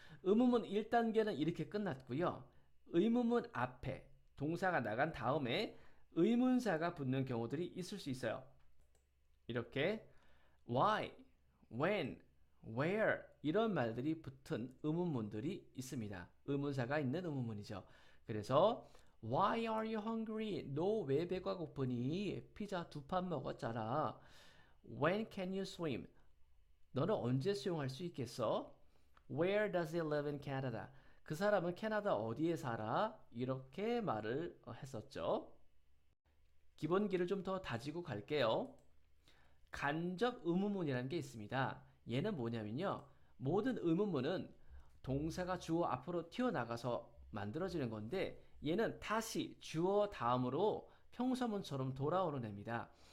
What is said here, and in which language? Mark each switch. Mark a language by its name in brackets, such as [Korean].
[Korean] 의문문 1단계는 이렇게 끝났고요. 의문문 앞에 동사가 나간 다음에 의문사가 붙는 경우들이 있을 수 있어요. 이렇게 why, when, where 이런 말들이 붙은 의문문들이 있습니다. 의문사가 있는 의문문이죠. 그래서 [English] Why are you hungry? [Korean] 너 왜 배가 고프니? 피자 2판 먹었잖아. [English] When can you swim? [Korean] 너는 언제 수영할 수 있겠어? [English] Where does he live in Canada? [Korean] 그 사람은 캐나다 어디에 살아? 이렇게 말을 했었죠. 기본기를 좀 더 다지고 갈게요. 간접 의문문이라는 게 있습니다. 얘는 뭐냐면요. 모든 의문문은 동사가 주어 앞으로 튀어나가서 만들어지는 건데 얘는 다시 주어 다음으로 평서문처럼 돌아오는 애입니다.